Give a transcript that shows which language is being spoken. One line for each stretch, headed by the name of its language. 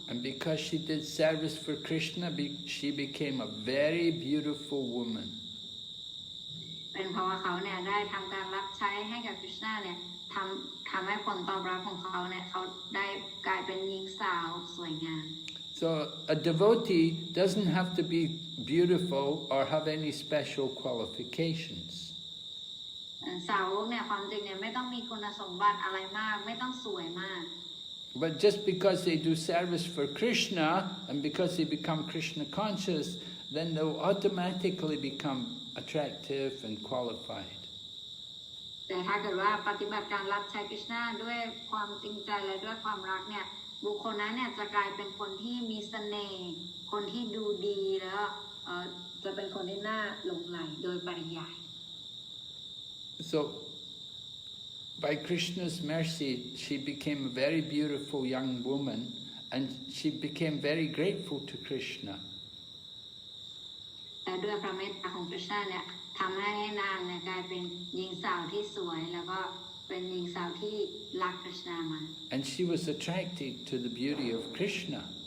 English: And because she did service for Krishna, she became a very beautiful woman.
Thai: เป็นเพราะว่าเขาเนี่ยได้ทำการรับใช้ให้กับกฤษณะเนี่ยทำให้ผลตอบรับของเขาเนี่ยเขาได้กลายเป็นหญิงสาวสวยงาม
English: So a devotee doesn't have to be beautiful or have any special qualifications.
Thai: สาวกเนี่ยความจริงเนี่ยไม่ต้องมีคุณสมบัติอะไรมากไม่ต้องสวยมาก
English: But just because they do service for Krishna and because they become Krishna conscious, then they'll automatically become attractive and qualified.
Thai: แต่ถ้าเกิดว่าปฏิบัติการรับใช้กฤษณะด้วยความจริงใจและด้วยความรักเนี่ยบุคคลนั้นเนี่ยจะกลายเป็นคนที่มีเสน่ห์คนที่ดูดีแล้วจะเป็นคนที่น่าหลงไหลโดยปริยาย
English: So by Krishna's mercy, she became a very beautiful young woman and she became very grateful to Krishna.
Thai: แต่ด้วยพระเมตตาของกฤษณะเนี่ยทำให้นางเนี่ยกลายเป็นหญิงสาวที่สวยแล้วก็เป็นหญิงสาวที่รักกฤษณะมา
English: And she was attracted to the beauty of Krishna.